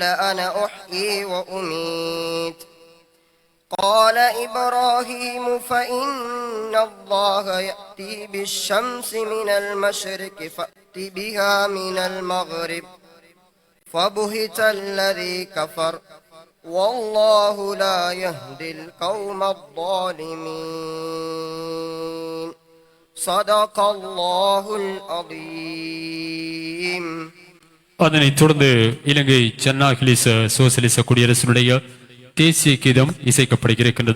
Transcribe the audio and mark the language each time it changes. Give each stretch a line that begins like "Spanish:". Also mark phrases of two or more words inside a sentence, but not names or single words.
Arabic: أنا أحيي وأميت قال إبراهيم فإن الله يأتي بالشمس من المشرق فأت بها من المغرب فبهت الذي كفر والله لا يهدي القوم الظالمين صدق الله العظيم.
Tamil: அதனைத் தொடர்ந்து இலங்கை ஜன்னாகிலிச சோசலிச குடியரசினுடைய தேசிய கீதம் இசைக்கப்படுகிறது.